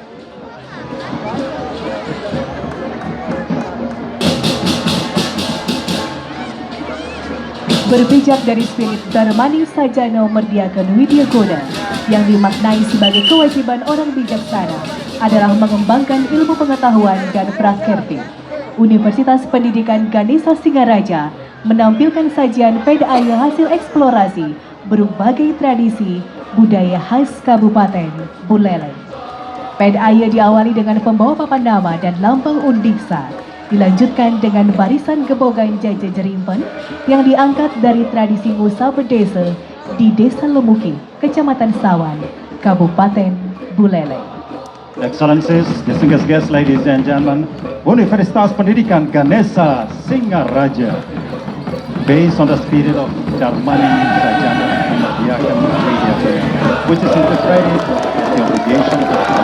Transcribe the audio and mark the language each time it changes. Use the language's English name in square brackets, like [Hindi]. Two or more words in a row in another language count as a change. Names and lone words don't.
[Indonesian] Berpijak dari spirit Dharmani Sajana Merdiakan Widyaguna yang dimaknai sebagai kewajiban orang bijaksana adalah mengembangkan ilmu pengetahuan dan prakerti. Universitas Pendidikan Ganesha Singaraja menampilkan sajian PDAY hasil eksplorasi berbagai tradisi budaya khas Kabupaten Buleleng. PDAY diawali dengan pembawa papan nama dan lambang undiksa, dilanjutkan dengan barisan gebogan Jaja Jerimpen yang diangkat dari tradisi Musa Berdesa di Desa Lemuki, Kecamatan Sawan, Kabupaten Buleleng. [English] Excellencies, distinguished guests, ladies and gentlemen, Universitas Pendidikan Ganesha Singaraja, based on the spirit of Dharmani Sajana Merdiakan which is integrated the obligation of